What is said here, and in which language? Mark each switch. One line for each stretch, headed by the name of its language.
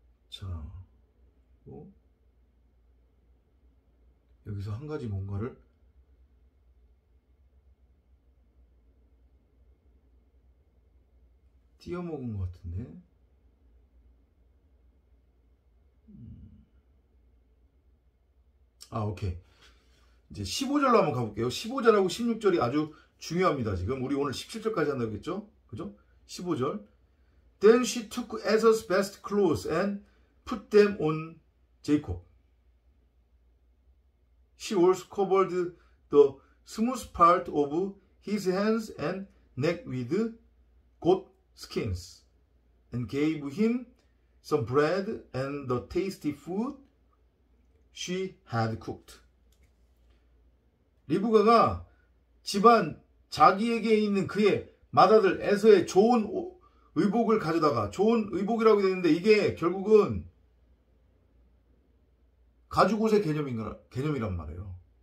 Korean: 자, 여기서 한 가지 뭔가를 띄어먹은 것 같은데. 오케이. 이제 15절로 한번 가볼게요. 15절하고 16절이 아주 중요합니다. 지금 우리 오늘 17절까지 한다고 했죠? 그죠? 15절.
English: Then she took Esau's best clothes and put them on Jacob. She also covered the smooth part of his hands and neck with goat skins and gave him some bread and the tasty food she had cooked.
Korean: 리브가가 집안 자기에게 있는 그의 맏아들 에서의 좋은 의복을 가져다가, 좋은 의복이라고 되어 있는데 이게 결국은 가죽 옷의 개념이란 말이에요.